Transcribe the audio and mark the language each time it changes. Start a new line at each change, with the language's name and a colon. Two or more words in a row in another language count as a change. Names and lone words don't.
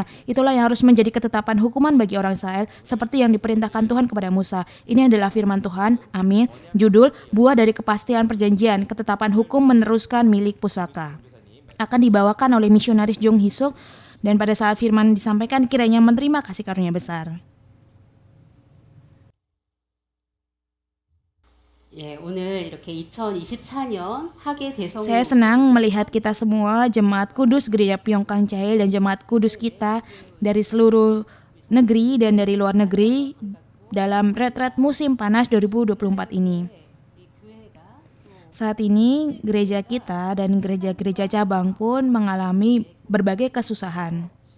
Indonesian: Itulah yang harus menjadi ketetapan hukuman bagi orang Israel seperti yang diperintahkan Tuhan kepada Musa. Ini adalah firman Tuhan. Amin. Judul, buah dari kepastian perjanjian, ketetapan hukum meneruskan milik pusaka. Akan dibawakan oleh misionaris Jung Hisuk, dan pada saat firman disampaikan kiranya menerima kasih karunia besar.
Korean: 예, 오늘 이렇게 2024년 학예 대성
Indonesian: Saya senang melihat kita semua, Jemaat Kudus Gereja Pyongkang Chail dan Jemaat Kudus kita dari seluruh negeri dan dari luar negeri dalam retret musim panas 2024 ini. Saat ini gereja kita dan gereja-gereja cabang pun mengalami berbagai kesusahan.